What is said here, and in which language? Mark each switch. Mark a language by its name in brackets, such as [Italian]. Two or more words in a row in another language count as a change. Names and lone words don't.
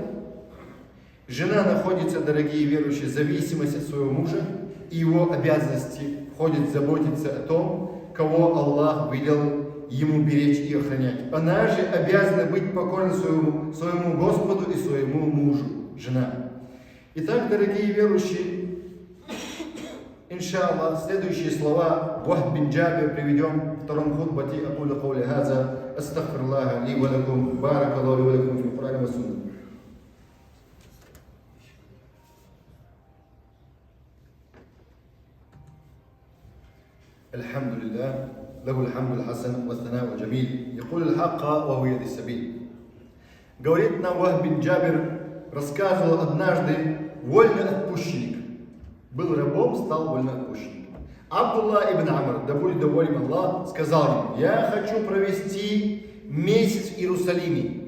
[Russian] Жена находится, дорогие верующие, в зависимости от своего мужа, и его обязанности входит заботиться о том, кого Аллах велел ему беречь и охранять. Она же обязана быть покорной своему Господу и своему мужу, жена. Итак, дорогие верующие, иншаллах, следующие слова Вахб бин Джабир приведем в втором хутбате. [Arabic] أقول قولي هذا أستغفر الله لي ولكم بارك الله ولكم في القرآن والسنة. الحمد لله له الحمد الحسن والثناء الجميل يقول الحق وهو يهدي السبيل. [Russian] Говорит нам Вахб бин Джабир, рассказывал однажды вольноотпущенник. Был рабом, стал вольноотпущенником. Абдулла ибн Амр, да будет доволен Аллах, сказал ему: я хочу провести месяц в Иерусалиме.